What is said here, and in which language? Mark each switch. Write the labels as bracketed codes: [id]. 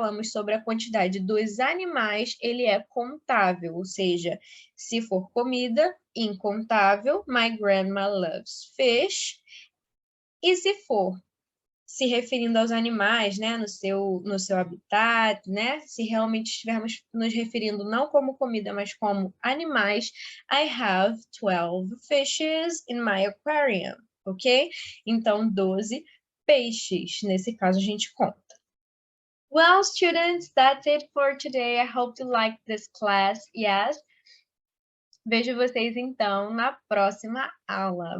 [pt] sobre a quantidade dos animais, ele é contável, ou seja, se for comida, incontável, [en] my grandma loves fish, [pt] e se for se referindo aos animais, né, no seu habitat, né, se realmente estivermos nos referindo não como comida, mas como animais, [en] I have 12 fishes in my aquarium, [pt] ok? Então, 12 peixes, nesse caso a gente conta. [en] Well, students, that's it for today. I hope you liked this class, yes? [pt] Vejo vocês, então, na próxima aula.